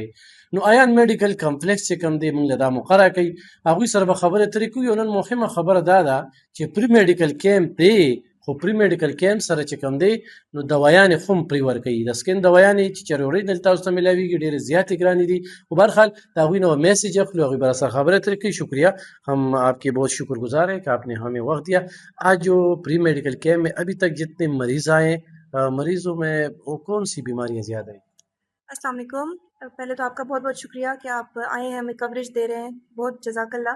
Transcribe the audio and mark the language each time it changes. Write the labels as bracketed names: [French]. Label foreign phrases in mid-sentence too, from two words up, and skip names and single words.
[Pashto] نو ایان میډیکل کمپلیکس چې کوم دی، موږ له دا مقرره کوي، هغوی سره به خبرې اترې کوي. او نن مهمه خبره دا ده چې [English] free medical camp [Pashto] دی، خو [English] free medical camp [Pashto] سره چې کوم دی نو دوايانې خو هم پرې ورکوي. د سکین دوايانې چې چېرې اوریجنل تاسو ته میلاویږي ډېرې زیاتې ګرانې دي. خو بهرحال د هغوی نه میسیج اخلو، هغوی به راسره خبرې اترې کوي. [Urdu] شکریہ، ہم آپ کے بہت شکر گزار ہیں کہ آپ نے ہمیں وقت دیا. آج جو [English] free medical camp [Urdu] میں ابھی تک جتنے مریض آئے ہیں، مریضوں میں وہ کون سی بیماریاں زیادہ ہیں؟ السلام علیکم. پہلے تو آپ کا بہت بہت شکریہ کہ آپ آئے ہیں، ہمیں کوریج دے رہے ہیں، بہت جزاک اللہ.